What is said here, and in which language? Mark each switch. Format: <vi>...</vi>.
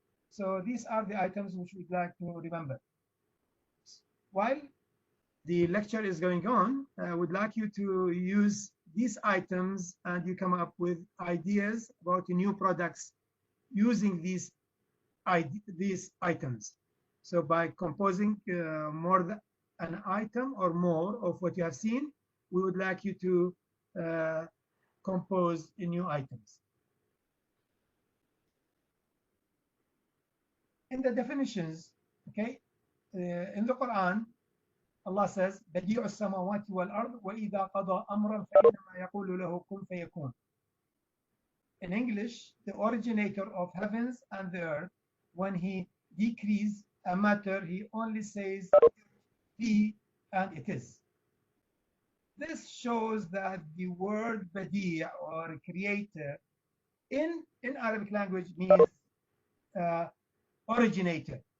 <en>So these are the items which we'd like to remember. While the lecture is going on, I would like you to use these items and you come up with ideas about new products using these items. So by composing more than an item or more of what you have seen, we would like you to compose new items. In the definitions, okay, in the Quran, Allah says,</en> <ar>بديع السماوات والأرض وإذا قضى أمرا فإنما يقول له كن فيكون.</ar> <en>In English, the originator of heavens and the earth, when he decrees a matter, he only says be and it is. This shows that the word badi' or creator in Arabic language means originator.</en>